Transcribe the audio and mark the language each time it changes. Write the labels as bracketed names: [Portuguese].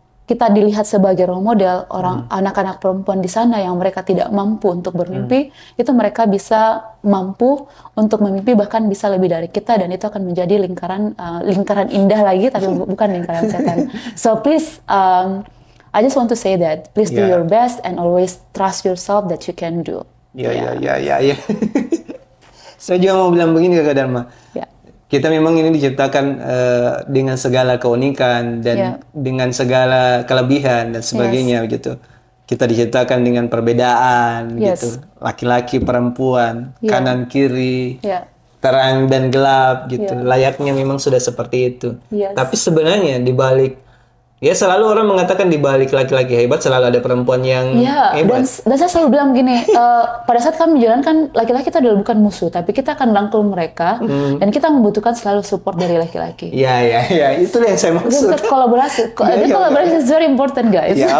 [Indonesian] kita dilihat sebagai role model anak-anak perempuan di sana yang mereka tidak mampu untuk bermimpi, itu mereka bisa mampu untuk memimpi, bahkan bisa lebih dari kita, dan itu akan menjadi lingkaran indah lagi, tapi bukan lingkaran setan. [English] So please, I just want to say that please do your best and always trust yourself that you can do. [Indonesian] Iya. Saya juga mau bilang begini Kakak Dharma. Kita memang ini diciptakan dengan segala keunikan dan dengan segala kelebihan dan sebagainya gitu. Kita diciptakan dengan perbedaan gitu. Laki-laki, perempuan, kanan kiri, terang dan gelap gitu. Layaknya memang sudah seperti itu. Tapi sebenarnya di balik selalu orang mengatakan di balik laki-laki hebat selalu ada perempuan yang hebat. Dan saya selalu bilang gini, pada saat kami menjalankan, laki-laki itu adalah bukan musuh, tapi kita akan rangkul mereka dan kita membutuhkan selalu support dari laki-laki. Iya, itu yang saya maksud. Untuk kolaborasi. [English] Kolaborasi is very important, guys.